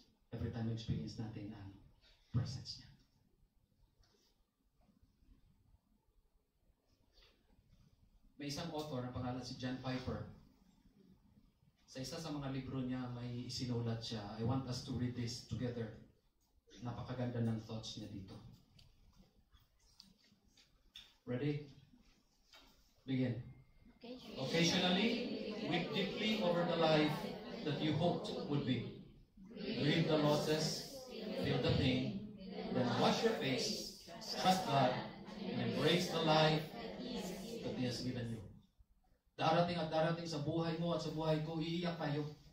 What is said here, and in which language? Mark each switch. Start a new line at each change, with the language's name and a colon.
Filipino: Every time experience natin ang presence niya. May isang author na pangalan si John Piper. Sa isa sa mga libro niya, may isinulat siya.
English: I want us to read this together.
Filipino: Napakaganda ng thoughts niya dito.
English: Ready? Begin. Occasionally, weep deeply over the life that you hoped would be. Grieve the losses, feel the pain, then wash your face, trust God, and embrace the life that He has given you.
Filipino: Darating at darating sa buhay mo at sa buhay ko, iiyak tayo.